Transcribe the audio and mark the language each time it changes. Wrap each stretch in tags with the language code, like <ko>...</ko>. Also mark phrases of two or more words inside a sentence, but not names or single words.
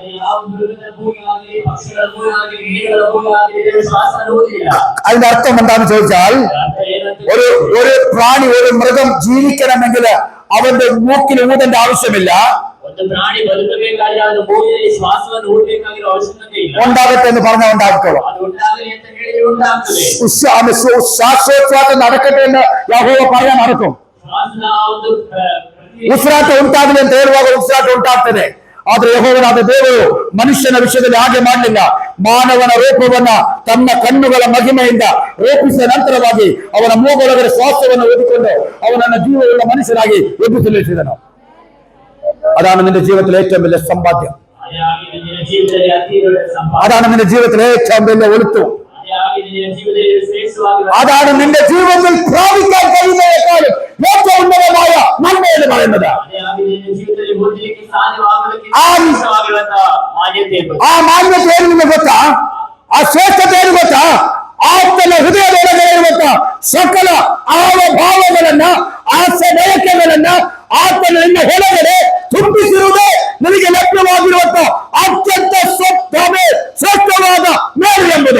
<ml>അതിന്റെ അർത്ഥം എന്താണെന്ന് ചോദിച്ചാൽ, ഒരു പ്രാണി, ഒരു മൃഗം ജീവിക്കണമെങ്കിൽ അവന്റെ മൂക്കിൽ ഊതേണ്ട ആവശ്യമില്ല. ഉണ്ടാകട്ടെ എന്ന് പറഞ്ഞാൽ ഉണ്ടാക്കിക്കോളാം. ശ്വാസോച്ഛ്വാസം നടക്കട്ടെ എന്ന് യഹോവ പറയാൻ നടക്കും.</ml> <kn>ಉಸಿರಾಟ ಉಂಟಾಗಲಿ ಅಂತ ಹೇಳುವಾಗ ಉಸಿರಾಟ ಉಂಟಾಗ್ತದೆ. ಆದ್ರೆ ಯೆಹೋವನಾದ ದೇವರು ಮನುಷ್ಯನ ವಿಷಯದಲ್ಲಿ ಹಾಗೆ ಮಾಡಲಿಲ್ಲ. ಮಾನವನ ರೂಪವನ್ನ ತನ್ನ ಕಣ್ಣುಗಳ ಮಹಿಮೆಯಿಂದ ರೂಪಿಸಿದ ನಂತರವಾಗಿ ಅವನ ಮೂಗೊಳಗಡೆ ಶ್ವಾಸವನ್ನು ಊದಿಕೊಂಡು ಅವನನ್ನ ಜೀವವುಳ್ಳ ಮನುಷ್ಯನಾಗಿ ಎಬ್ಬಿಸಲಿಸಿದನು.</kn> <ml>അതാണ് നിന്റെ ജീവിതത്തിലെ ഏറ്റവും വലിയ സമ്പാദ്യം. അതാണ് നിന്റെ ജീവിതത്തിലെ ഏറ്റവും വലിയ ഒഴുത്തും. അതാണ് നിന്റെ ജീവിതത്തിൽ പ്രാപിക്കാൻ കഴിയുന്നതിനേക്കാളും ഏറ്റവും ഉന്നതമായ നന്മ എന്ന് പറയുന്നത്.</ml> <kn>ಆ ಮಾನ್ಯತೆ ಏನು ಗೊತ್ತಾ? ಆ ಶ್ರೇಷ್ಠತೆ ಏನು ಗೊತ್ತಾ? ಆತನ ಹೃದಯದೊಳಗೆ ಗೊತ್ತಾ? ಸಕಲ ಭಾವಗಳನ್ನ, ಆಸೆ ಬಯಕೆಗಳನ್ನ ಆತನ ನಿನ್ನ ಹೊರಗಡೆ ತುಂಬಿಸಿರುವುದೇ ನಿನಗೆ ಲಭ್ಯವಾಗಿರುವಂತ ಅತ್ಯಂತ ಶ್ರೇಷ್ಠವಾದ ಮೇಲು ಎಂಬುದು.</kn>